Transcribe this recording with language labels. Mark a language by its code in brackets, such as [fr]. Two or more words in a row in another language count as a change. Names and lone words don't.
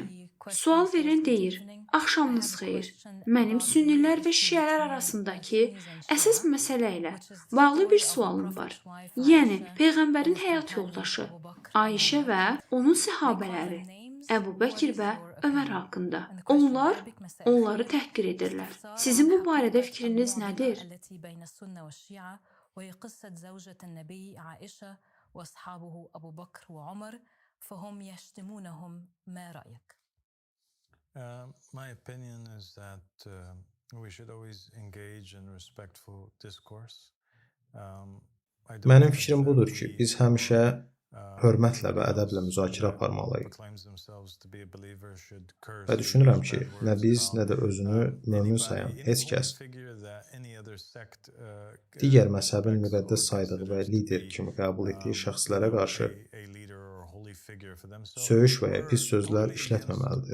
[az] Sual verən deyir: "Axşamınız xeyir. Mənim sünnilər və şiələr arasındakı əsas məsələ ilə bağlı bir sualım var. Yəni peyğəmbərin həyat yoldaşı Ayşə və onun səhabələri Əbu Bəkir və Ömər haqqında. Onlar onları təhqir edirlər. Sizin bu barədə fikriniz nədir?" [ar] وهي قصة زوجة النبي عائشة وأصحابه أبو بكر وعمر فهم يشتمونهم ما رأيك؟ [en] My opinion is that we should always engage in respectful discourse. [az] Mənim fikrim budur ki, biz həmişə hörmətlə və ədəblə müzakirə aparmalıyıq. Və düşünürəm ki, nə biz, nə də özünü mömin sayan heç kəs digər məzhəbin müqəddəs saydığı və lider kimi qəbul etdiyi şəxslərə qarşı söyüş və ya pis sözlər işlətməməlidir.